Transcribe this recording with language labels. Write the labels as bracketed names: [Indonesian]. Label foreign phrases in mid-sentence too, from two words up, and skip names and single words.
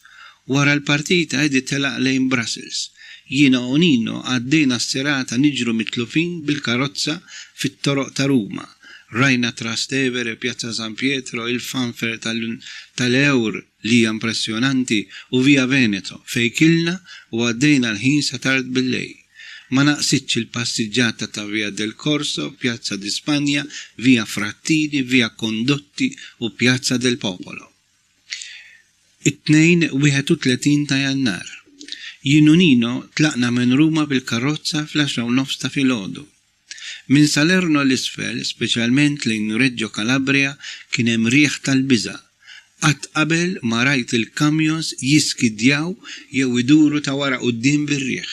[Maltese] Wara l-partita Edi telaq lejn Brussels. Jiena u Nino għaddejna s-serata niġru mitlufin bil-karozza fit-toroq ta' Ruma. Rajna Trastevere, Piazza San Pietro, il-fanfer tal-Eur li impressjonanti u via Veneto fej kilna u għaddejna l-ħin sa tard bil-lej. Ma naqsitx il-passiġġata ta' via del Corso, Piazza di Spagna, via Frattini, via Condotti u Piazza del Popolo. It-tnejn 31 ta' Jannar. Jien u Nino tlaqna minn Ruma bil-karozza fl-10:30 ta' filgħodu. Min Salerno l-isfel, speċjalment lejn Reggio Calabria, kien hemm riħ tal-biża'. Qatt qabel ma rajt il-kamjons jiskidjaw jew iduru ta' wara quddiem bir-riħ.